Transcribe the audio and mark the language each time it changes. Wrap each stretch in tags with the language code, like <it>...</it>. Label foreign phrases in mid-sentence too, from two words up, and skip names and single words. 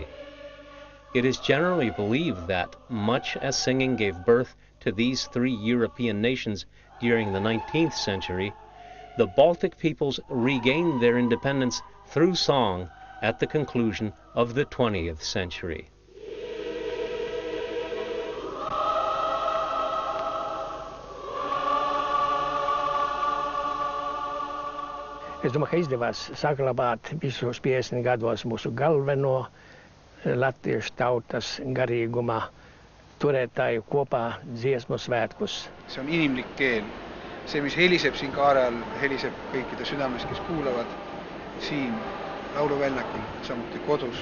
<en>It is generally believed that, much as singing gave birth to these 3 European nations during the 19th century, the Baltic peoples regained their independence through song at the conclusion of the 20th century.</en> <lv>Es domāju, ka izdevās saglabāt visos 50 gados mūsu galveno latviešu tautas garīgumā turētāju kopā dziesmu svētkus.</lv> <et>See on inimlik keel. See, mis heliseb siin kaare all, heliseb kõikide südames, kes kuulavad siin lauluväljakul, samuti kodus.</et>